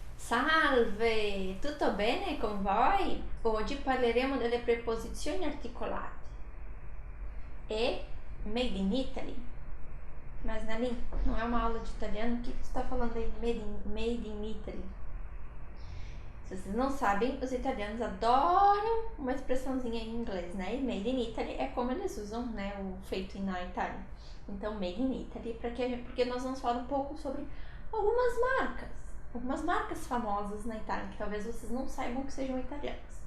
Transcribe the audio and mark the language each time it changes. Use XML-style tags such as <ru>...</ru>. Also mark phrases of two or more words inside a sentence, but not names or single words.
<it>Salve, tutto bene con voi? Oggi parleremo delle preposizioni articolate e</it> <en>Made in Italy.</en> <pt>Mas Naline, não é uma aula de italiano, o que você está falando aí?</pt> <en>Made in Italy.</en> <pt>Se vocês não sabem, os italianos adoram uma expressãozinha em inglês, né? E</pt> <en>Made in Italy</en> <pt>é como eles usam, né, o feito na Itália. Então,</pt> <en>Made in Italy,</en> <pt>porque nós vamos falar um pouco sobre algumas marcas famosas na Itália, que talvez vocês não saibam que sejam italianas.</pt>